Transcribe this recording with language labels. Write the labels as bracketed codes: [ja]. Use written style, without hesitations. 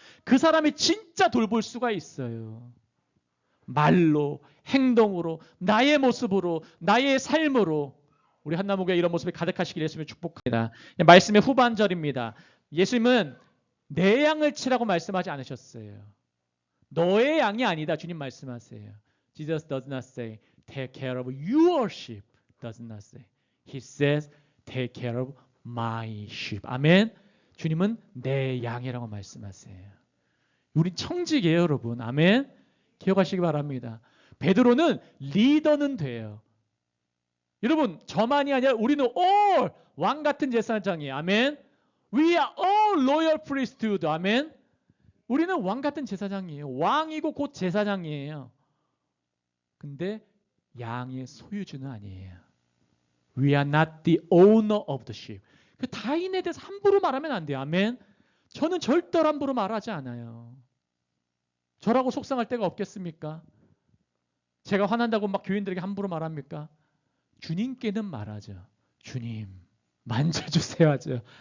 [ko] 그 사람이 진짜 돌볼 수가 있어요. 말로, 행동으로, 나의 모습으로, 나의 삶으로 우리 한나무교회 이런 모습이 가득하시길 예수님을 축복합니다. 말씀의 후반절입니다. 예수님은 내 양을 치라고 말씀하지 않으셨어요. 너의 양이 아니다. 주님 말씀하세요. [en] Jesus does not say take care of your sheep. Does not say. He says take care of my sheep. [ko] 아멘. 주님은 내 양이라고 말씀하세요. 우리 청직이에요, 여러분. 아멘. 기억하시기 바랍니다. 베드로는 리더는 돼요. 여러분, 저만이 아니라 우리는 all 왕 같은 제사장이에요. 아멘. [en] We are all loyal priesthood. [ko] 아멘. 우리는 왕 같은 제사장이에요. 왕이고 곧 제사장이에요. 근데 양의 소유주는 아니에요. [en] We are not the owner of the sheep. [ko] 그 타인에 대해서 함부로 말하면 안 돼요. 아멘. 저는 절대로 함부로 말하지 않아요. 저라고 속상할 때가 없겠습니까? 제가 화난다고 막 교인들에게 함부로 말합니까? 주님께는 말하죠. 주님 만져주세요 하죠.